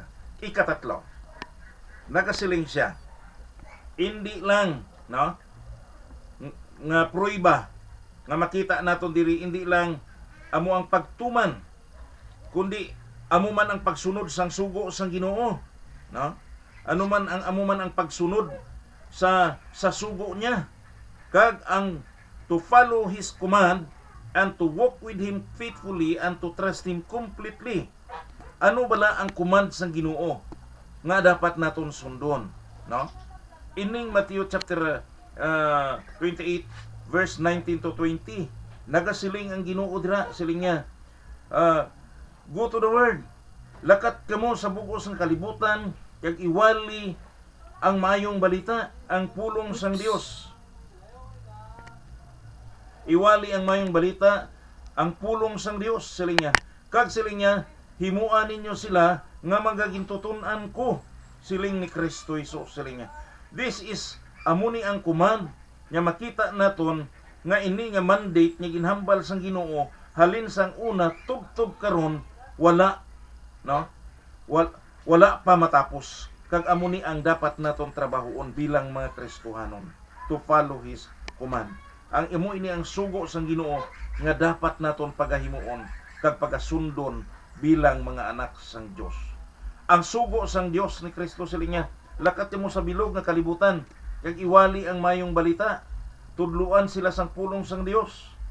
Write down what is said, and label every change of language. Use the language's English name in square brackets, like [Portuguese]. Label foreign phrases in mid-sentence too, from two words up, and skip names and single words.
[Hiligaynon] Ikatatlo, nagasiling siya, hindi lang, no, nga pruiba nga makita naton diri, hindi lang amo ang pagtuman, kundi amo man ang pagsunod sang sugo sang Ginoo, no? Amo man ang pagsunod sa sugo niya, kag ang [English] to follow his command and to walk with him faithfully and to trust him completely. [Hiligaynon] Ano bala ang command sang Ginoo nga dapat naton sundon, no? Ining Matthew chapter 28 verse 19 to 20, nagasiling ang Ginoo dira, siling niya, [English] go to the world, [Hiligaynon] lakat kamo sa bugos ng kalibutan, kag iwali ang mayong balita, ang pulong sang Dios. Iwali ang mayong balita, ang pulong sang Dios, siling niya. Kag siling niya, himuan ninyo sila nga magagintutunan ko, siling ni Kristo Jesus, siling niya. [English] This is [Hiligaynon] amuni ang command nga makita naton nga ini nga mandate nga ginhambal sang Ginoo halin sang una tubtob karon wala, no? Wala pa matapos. Kag amuni ang dapat naton trabahoon bilang mga Kristohanon, [English] to follow his command. [Hiligaynon] Ang imo ini ang sugo sang Ginoo nga dapat naton pagahimuon kag pagasundon bilang mga anak sang Dios. Ang sugo sang Dios ni Kristo siling niya, lakat mo sa bilog nga kalibutan kag iwali ang mayong balita, tudluan sila sang pulong sang Dios.